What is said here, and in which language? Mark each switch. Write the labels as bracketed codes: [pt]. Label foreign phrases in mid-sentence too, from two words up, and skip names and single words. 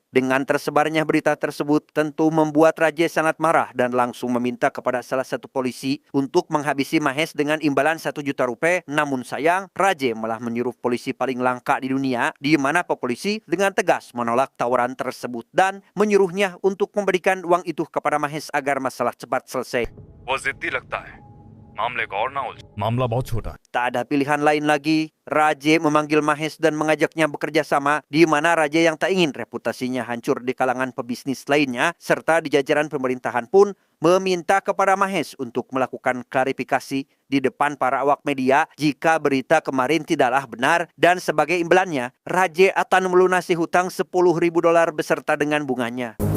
[id] Dengan tersebarnya berita tersebut tentu membuat Raje sangat marah dan langsung meminta kepada salah satu polisi untuk menghabisi Mahes dengan imbalan $1 juta. Namun sayang, Raje malah menyuruh polisi paling langka di dunia, di mana polisi dengan tegas menolak tawaran tersebut dan menyuruhnya untuk memberikan uang itu kepada Mahes agar masalah cepat selesai. [hi] वो जिद्दी लगता है, मामले को और ना उलझ। मामला बहुत छोटा है। [id] Tak ada pilihan lain lagi. Raje memanggil Mahes dan mengajaknya bekerja sama, di mana Raje yang tak ingin reputasinya hancur di kalangan pebisnis lainnya serta di jajaran pemerintahan pun meminta kepada Mahes untuk melakukan klarifikasi di depan para awak media jika berita kemarin tidaklah benar, dan sebagai imbalannya Raje akan melunasi hutang $10.000 beserta dengan bunganya.